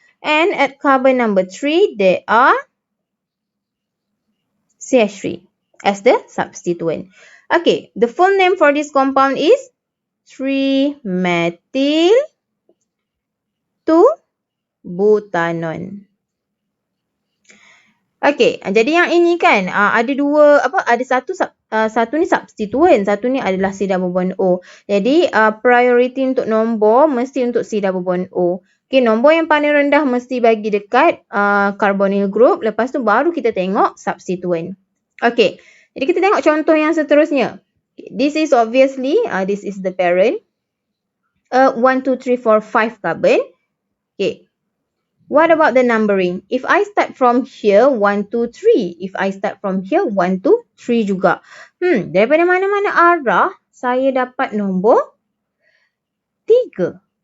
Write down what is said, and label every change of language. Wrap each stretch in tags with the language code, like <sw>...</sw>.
<en>And at carbon number 3, there are CH3 as the substituent. Okay, the full name for this compound is 3-methyl 2-butanol.</en> <ms>Okay, jadi yang ini kan ada satu ni substituent, satu ni adalah C double bond O. Jadi priority untuk nombor mesti untuk C double bond O. Okay, nombor yang paling rendah mesti bagi dekat carbonyl group. Lepas tu baru kita tengok substituent. Okay, jadi kita tengok contoh yang seterusnya.</ms> <en>Okay, this is obviously, this is the parent. 1, 2, 3, 4, 5 carbon. Okay, what about the numbering? If I start from here, 1, 2, 3. If I start from here, 1, 2, 3 juga.</en> <ms>Daripada mana-mana arah, saya dapat nombor 3.</ms>